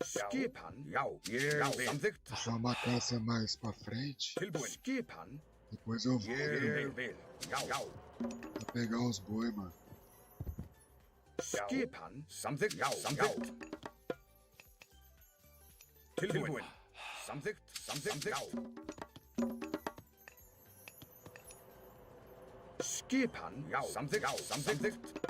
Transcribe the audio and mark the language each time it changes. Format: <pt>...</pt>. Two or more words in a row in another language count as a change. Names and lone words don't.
<is>Skipan, já, ég vil. Samþykkt.</is> <pt>É só uma caça mais pra frente.</pt> <is>Tilbúin. Skipan,</is> <pt>Depois eu volto</pt> <is>ég vil. Já,</is> <pt>pra pegar os boi, mano.</pt> <is>Skipan, samþykkt, já, samþykkt. Tilbúin. Samþykkt, já. Skipan, já, samþykkt.</is>